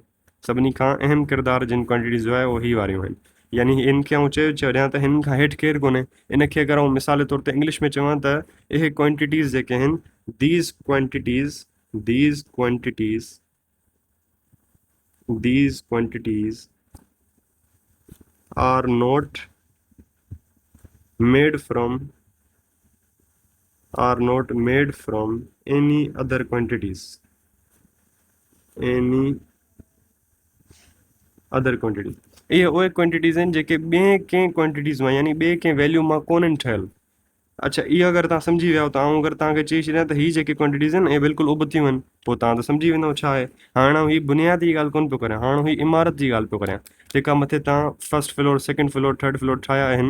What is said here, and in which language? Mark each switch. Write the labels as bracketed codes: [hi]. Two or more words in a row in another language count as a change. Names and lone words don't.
[sd] सभिनी खां अहम किरदारु जिन क्वांटिटीज़ जो आहे उहे ही वारियूं आहिनि। यानी इनखे आउं चयो छॾियां त हिन खां हेठि केरु कोन्हे। इनखे अगरि आउं मिसाल जे तौर ते इंग्लिश में चवां त इहे क्वांटिटीज़ जेके आहिनि, [en] these quantities, these quantities, these quantities are not made from, are not made from any other quantities, any other quantity। [sd] ये उहे क्वांटिटीज़ आहिनि जेके ॿिए कंहिं क्वांटिटीज़ मां, यानी ॿिए कंहिं वैल्यू मां कोन्हनि ठहियल। अच्छा, इहा अगरि तव्हां सम्झी विया त आउं अगरि तव्हांखे चई छॾियां त हीअ जेके क्वांटिटीज़ आहिनि इहे बिल्कुलु उबतियूं आहिनि, पोइ तव्हां त सम्झी वेंदव छा आहे। हाणे ही बुनियादी ॻाल्हि कोन पियो करियां, हाणे ही इमारत जी ॻाल्हि पियो करियां, जेका मथे तव्हां [en] first floor, second floor, third floor [sd] ठाहिया आहिनि।